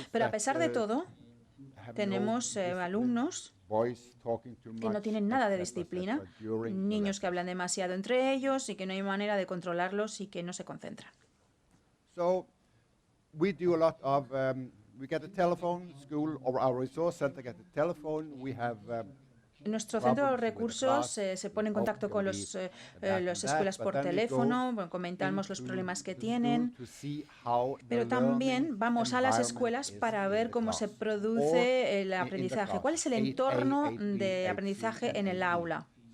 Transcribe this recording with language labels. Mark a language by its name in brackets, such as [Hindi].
[Spanish] Pero a pesar de todo, tenemos alumnos que no tienen nada de disciplina, niños que hablan demasiado entre ellos y que no hay manera de controlarlos y que no se concentran. [English] We get a telephone, school or our resource center get a telephone. We have [Spanish] nuestro centro de recursos se pone en contacto con las escuelas por teléfono, comentamos los problemas que tienen, pero también vamos a las escuelas para ver cómo se produce el aprendizaje, cuál es el entorno de aprendizaje en el aula.